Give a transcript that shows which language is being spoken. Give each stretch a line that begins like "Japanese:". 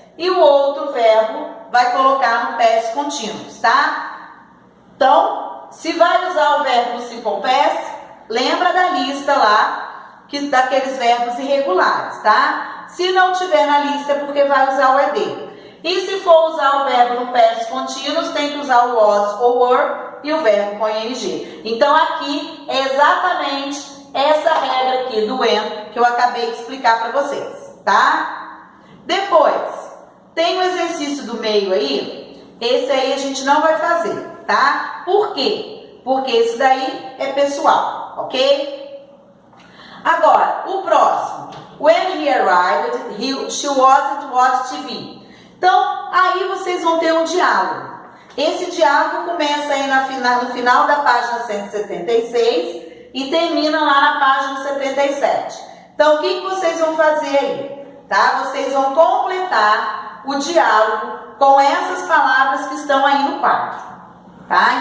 Portuguese: E o outro verbo vai colocar no Past Continuous, tá? Então, se vai usar o verbo no Simple Past, lembra da lista lá, daqueles verbos irregulares, tá? Se não tiver na lista, é porque vai usar o ED. E se for usar o verbo no Past Continuous, tem que usar o was ou were e o verbo com ing. Então, aqui é exatamente essa regra aqui do am que eu acabei de explicar para vocês, tá? Depois, tem o exercício do meio aí. Esse aí a gente não vai fazer, tá? Por quê? Porque esse daí é pessoal, ok? Agora, o próximo.
English: When he arrived, she wasn't watching TV.
Portuguese: Então, aí vocês vão ter um diálogo. Esse diálogo começa aí no final da página 176 e termina lá na página 77. Então, o que vocês vão fazer aí? Tá? Vocês vão completar o diálogo com essas palavras que estão aí no quadro. Tá?